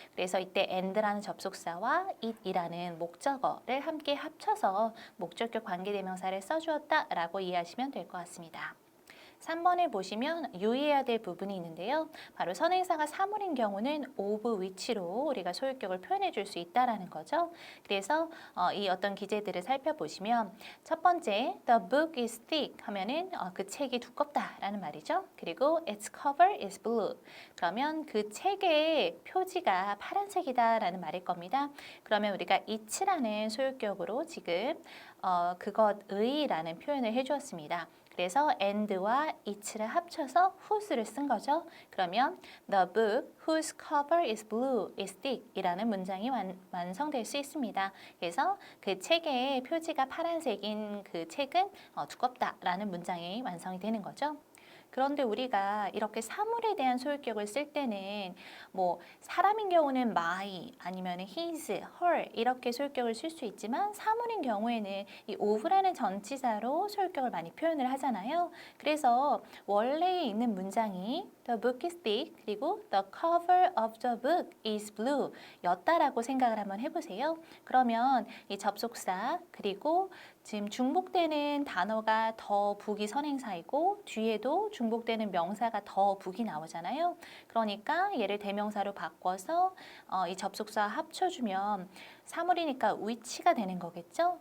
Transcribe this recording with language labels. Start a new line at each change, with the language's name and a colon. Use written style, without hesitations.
Korean: 그래서 이때 and라는 접속사와 it이라는 목적어를 함께 합쳐서 목적격 관계대명사를 써주었다 라고 이해하시면 될 것 같습니다. 3번을 보시면 유의해야 될 부분이 있는데요. 바로 선행사가 사물인 경우는 of which로 우리가 소유격을 표현해 줄 수 있다라는 거죠. 그래서 이 어떤 기재들을 살펴보시면 첫 번째
English: the book is thick
Korean: 하면은 그 책이 두껍다라는 말이죠.
English: 그리고 its cover is blue.
Korean: 그러면 그 책의 표지가 파란색이다라는 말일 겁니다. 그러면 우리가 it라는 소유격으로 지금 그것의라는 표현을 해주었습니다. 그래서 and와 it를 합쳐서 whose를 쓴 거죠. 그러면
English: the book whose cover is blue is thick
Korean: 이라는 문장이 완성될 수 있습니다. 그래서 그 책의 표지가 파란색인 그 책은 두껍다라는 문장이 완성이 되는 거죠. 그런데 우리가 이렇게 사물에 대한 소유격을 쓸 때는 뭐 사람인 경우는 my 아니면 his, her 이렇게 소유격을 쓸 수 있지만 사물인 경우에는 이 of라는 전치사로 소유격을 많이 표현을 하잖아요. 그래서 원래에 있는 문장이
English: The book is thick
Korean: 그리고
English: The cover of the book is blue
Korean: 였다라고 생각을 한번 해보세요. 그러면 이 접속사 그리고 지금 중복되는 단어가 더 북이 선행사이고 뒤에도 중복되는 명사가 더 북이 나오잖아요. 그러니까 얘를 대명사로 바꿔서 이 접속사 합쳐주면 사물이니까 which가 되는 거겠죠.